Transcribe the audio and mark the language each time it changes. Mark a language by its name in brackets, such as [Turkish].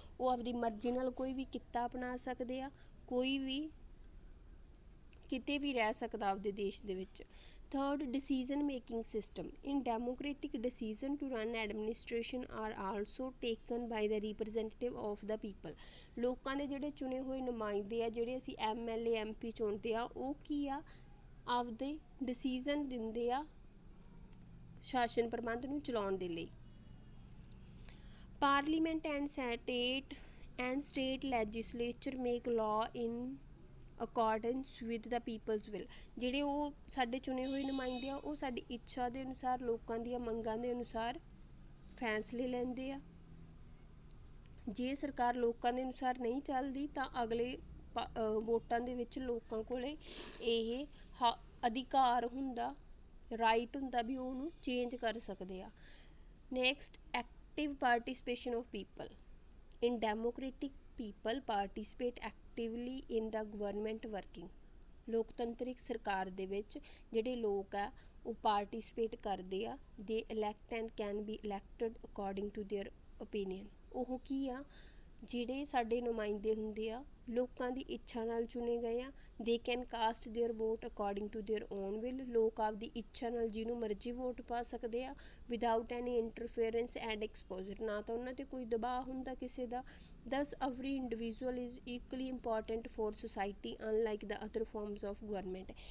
[Punjabi] ਉਹ ਆਪਦੀ ਮਰਜ਼ੀ ਨਾਲ ਕੋਈ ਵੀ ਕਿੱਤਾ ਅਪਣਾ ਸਕਦੇ ਆ, ਕੋਈ ਵੀ ਕਿਤੇ ਵੀ ਰਹਿ ਸਕਦਾ ਆਪਦੇ ਦੇਸ਼ ਦੇ ਵਿੱਚ। [English] Third, decision making system. In democratic, decision to run administration are also taken by the representative of the people. [Punjabi] ਲੋਕਾਂ ਦੇ ਜਿਹੜੇ ਚੁਣੇ ਹੋਏ ਨੁਮਾਇੰਦੇ ਆ ਜਿਹੜੇ ਅਸੀਂ MLA MP ਚੁਣਦੇ ਆ ਉਹ ਕੀ ਆ ਆਪਦੇ ਡਿਸੀਜ਼ਨ ਦਿੰਦੇ ਆ ਸ਼ਾਸਨ ਪ੍ਰਬੰਧ ਨੂੰ ਚਲਾਉਣ ਦੇ ਲਈ। [English] Parliament and state legislature make law in accordance with the people's will. [Punjabi] ਜਿਹੜੇ ਉਹ ਸਾਡੇ ਚੁਣੇ ਹੋਏ ਨੁਮਾਇੰਦੇ ਆ ਉਹ ਸਾਡੀ ਇੱਛਾ ਦੇ ਅਨੁਸਾਰ ਲੋਕਾਂ ਦੀਆਂ ਮੰਗਾਂ ਦੇ ਅਨੁਸਾਰ ਫੈਸਲੇ ਲੈਂਦੇ ਆ। ਜੇ ਸਰਕਾਰ ਲੋਕਾਂ ਦੇ ਅਨੁਸਾਰ ਨਹੀਂ ਚੱਲਦੀ ਤਾਂ ਅਗਲੇ ਵੋਟਾਂ ਦੇ ਵਿੱਚ ਲੋਕਾਂ ਕੋਲੇ ਇਹ ਅਧਿਕਾਰ ਹੁੰਦਾ, ਰਾਈਟ ਹੁੰਦਾ ਵੀ ਉਹਨੂੰ ਚੇਂਜ ਕਰ ਸਕਦੇ ਆ। [English] Next active participation of people. In democratic, people participate actively in the government working. [Punjabi] ਲੋਕਤੰਤਰਿਕ ਸਰਕਾਰ ਦੇ ਵਿੱਚ ਜਿਹੜੇ ਲੋਕ ਆ ਉਹ ਪਾਰਟੀਸਪੇਟ ਕਰਦੇ ਆ। [English] They elect and can be elected according to their opinion. [Punjabi] ਉਹ ਕੀ ਆ ਜਿਹੜੇ ਸਾਡੇ ਨੁਮਾਇੰਦੇ ਹੁੰਦੇ ਆ ਲੋਕਾਂ ਦੀ ਇੱਛਾ ਨਾਲ ਚੁਣੇ ਗਏ ਆ। [English] They can cast their vote according to their own will. [Punjabi] ਲੋਕ ਆਪਦੀ ਇੱਛਾ ਨਾਲ ਜਿਹਨੂੰ ਮਰਜ਼ੀ ਵੋਟ ਪਾ ਸਕਦੇ ਆ [English] Without any interference and exposure. [Punjabi] ਨਾ ਤਾਂ ਉਹਨਾਂ 'ਤੇ ਕੋਈ ਦਬਾਅ ਹੁੰਦਾ ਕਿਸੇ ਦਾ। [English] Thus every individual is equally important for society unlike the other forms of government.